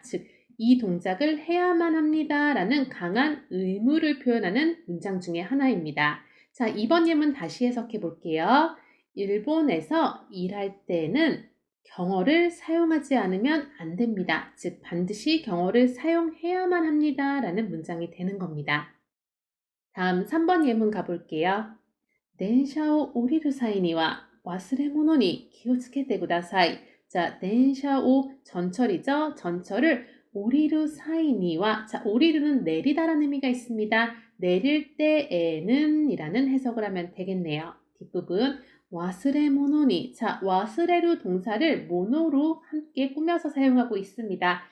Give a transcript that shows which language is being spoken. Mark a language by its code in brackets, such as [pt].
[ko] 즉, 이 동작을 해야만 합니다 라는 강한 의무를 표현하는 문장 중에 하나입니다. 자, 이번 예문 다시 해석해 볼게요. 일본에서 일할 때는 경어를 사용하지 않으면 안 됩니다. 즉, 반드시 경어를 사용해야만 합니다 라는 문장이 되는 겁니다. 다음 3번 예문 가볼게요. [ja] 電車を降りる際には忘れ物に気をつけてください. [ko] 자, [ja] 電車を [ko] 전철이죠. 전철을 [ja] 오리루 사이니와 [ko] 자, 오리루는 내리다라는 의미가 있습니다. 내릴 때에는 이라는 해석을 하면 되겠네요. 뒷부분 와스레모노니 자, 와스레루 동사를 모노로 함께 꾸며서 사용하고 있습니다.